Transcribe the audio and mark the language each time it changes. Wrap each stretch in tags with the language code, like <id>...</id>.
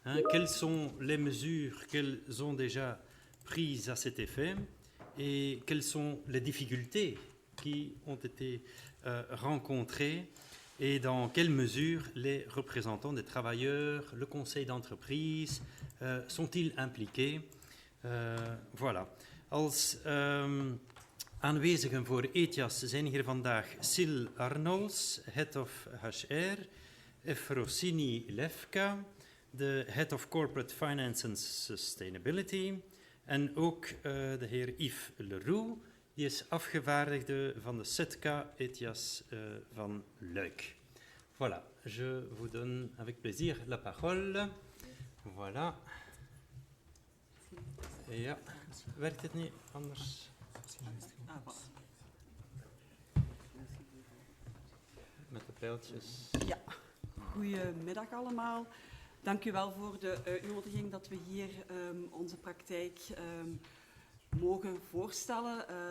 <fr>Quelles sont les mesures qu'elles ont déjà prises à cet effet et quelles sont les difficultés qui ont été rencontrées et dans quelle mesure les représentants des travailleurs, le conseil d'entreprise, sont-ils impliqués? Voilà.</fr> <nl>Als aanwezigen voor Etias zijn hier vandaag Sil Arnolds, Head of HR, Efrosini Lefka, de Head of Corporate Finance and Sustainability, en ook de heer Yves Leroux, die is afgevaardigde van de SETCA Etias van Luik.</nl> <fr>Voilà, je vous donne avec plaisir la parole. Voilà.</fr> <nl>Ja, werkt het niet anders? Met de pijltjes. Ja, goedemiddag allemaal. Dank u wel voor de uitnodiging dat we hier onze praktijk mogen voorstellen.</nl>